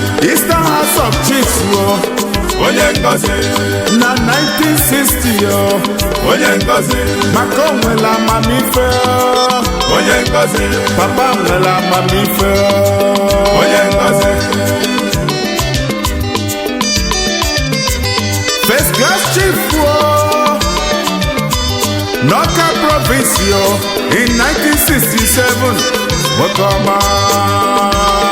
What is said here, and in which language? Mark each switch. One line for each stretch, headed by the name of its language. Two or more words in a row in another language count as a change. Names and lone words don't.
English: Eastern House of Chiefs, o.
Igbo: Onye ngozi. Na nineteen sixty, o. Onye ngozi. Maka o nwere amamife, o. Onye ngozi. Papa nwere amamife, o. Onye ngozi.
English: First class chief, oh, Noka province, oh, in nineteen sixty-seven.
Igbo: Nwoke ọma.